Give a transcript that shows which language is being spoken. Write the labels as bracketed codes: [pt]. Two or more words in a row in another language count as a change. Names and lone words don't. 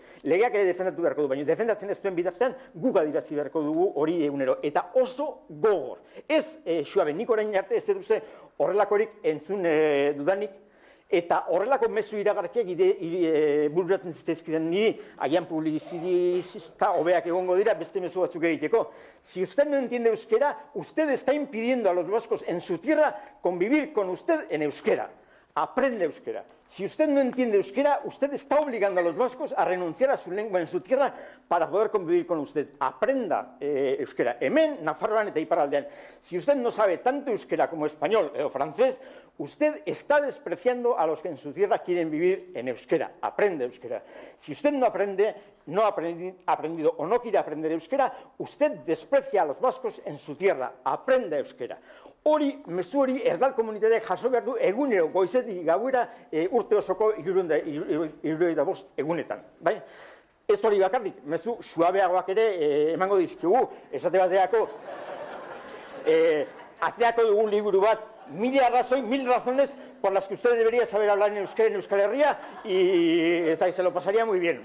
[eu] Legeak ere defendatu beharko du, baina defendatzen ez duen bitartean guk adirazi beharko dugu hori egunero. Eta oso gogor. Ez, suabe, nik orain arte ez dut uste horrelakorik entzun dudanik, eta horrelako mezu iragarkiak bururatzen zitzaizkiden niri, agian publizista hobeak egongo dira, beste mezu batzuk egiteko. [es] Si usted no entiende euskera, usted está impidiendo a los vascos en su tierra convivir con usted en euskera. Aprende euskera. Si usted no entiende euskera, usted está obligando a los vascos a renunciar a su lengua en su tierra para poder convivir con usted. Aprenda euskera. [eu] Hemen, Nafarroan eta iparraldean. [es] Si usted no sabe tanto euskera como español o francés, usted está despreciando a los que en su tierra quieren vivir en euskera. Aprende euskera. Si usted no aprende, no ha aprendido o no quiere aprender euskera, usted desprecia a los vascos en su tierra. Aprenda euskera. [eu] Hori, mezu hori, erdal komunitateak jaso behar du egunero, goizetik gauera urte osoko 75 egunetan. Bai? Ez hori bakarrik, mezu suabeagoak ere emango dizkigu, esate bateako, ateako dugun liburu bat, [es] 1000 razones por las que usted debería saber hablar en euskera en Euskal Herria y se lo pasaría muy bien.